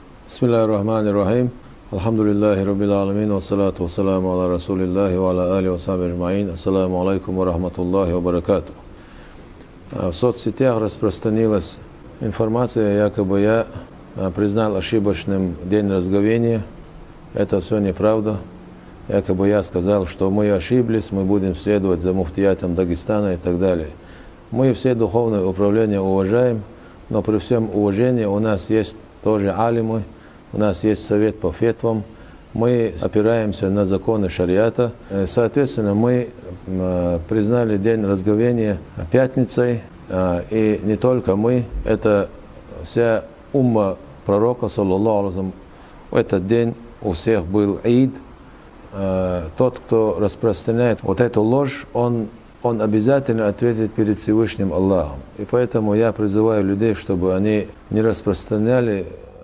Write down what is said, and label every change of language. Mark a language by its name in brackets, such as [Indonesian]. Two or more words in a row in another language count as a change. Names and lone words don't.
[Arabic] بسم الله الرحمن الرحيم. الحمد لله رب العالمين. والصلاة والسلام على رسول الله وعلى آل وصحب أجمعين. السلام عليكم ورحمة الله وبركاته. [Russian] В соцсетях распространилась информация, якобы я признал ошибочным день разговения. Это все неправда. Якобы я сказал, что мы ошиблись, мы будем следовать за муфтиятом Дагестана и так далее. Мы все духовные управления уважаем, но при всем уважении у нас есть тоже алимы, у нас есть совет по фетвам, мы опираемся на законы шариата. Соответственно, мы признали день разговения пятницей, и не только мы, это вся умма пророка, [Arabic] صلى الله عليه وسلم. [Russian] В этот день у всех был ид. Тот, кто распространяет вот эту ложь, он обязательно ответит перед Всевышним Аллахом. И поэтому я призываю людей, чтобы они не распространяли